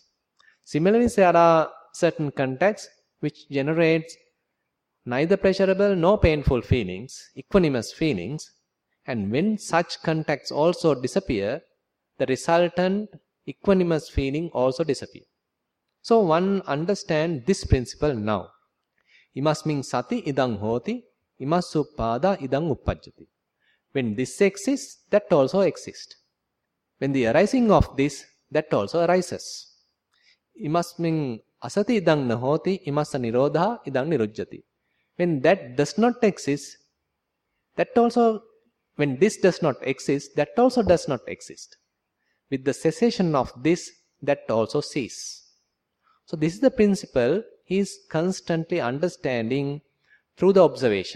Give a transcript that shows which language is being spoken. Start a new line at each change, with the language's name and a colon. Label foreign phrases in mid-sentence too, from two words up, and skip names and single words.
English: Similarly, there are certain contacts which generates neither pleasurable nor painful feelings, equanimous feelings, and when such contacts also disappear, the resultant equanimous feeling also disappears. So one understands this principle now.
Pali: Imasmin sati idang hoti, imasuppada idang uppajjati.
English: When this exists, that also exists. When the arising of this, that also arises.
Pali: Imasmin asati idang nahoti, imasa nirodha idang nirujjati.
English: When that does not exist, when this does not exist, that also does not exist. With the cessation of this, that also ceases. So this is the principle he is constantly understanding through the observation.